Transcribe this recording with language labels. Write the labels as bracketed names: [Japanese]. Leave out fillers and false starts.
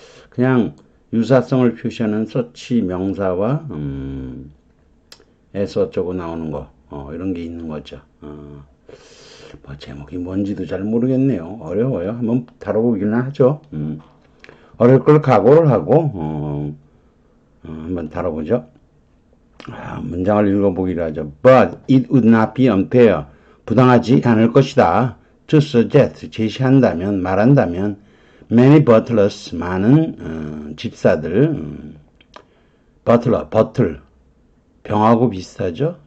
[Korean] 그냥 유사성을 표시하는 서치, 명사와 s 어쩌고 나오는 거 이런 게 있는 거죠. 제목이 뭔지도 잘 모르겠네요. 어려워요. 한번 다뤄보기는 하죠. 어려울 걸 각오를 하고 한번 다뤄보죠. 문장을 읽어보기로 하죠. [English] But it would not be unfair. [Korean] 부당하지 않을 것이다. [English] To suggest, [Korean] 제시한다면, 말한다면, [English] many butlers, [Korean] 많은 집사들, butler, 버틀, 병하고 비슷하죠?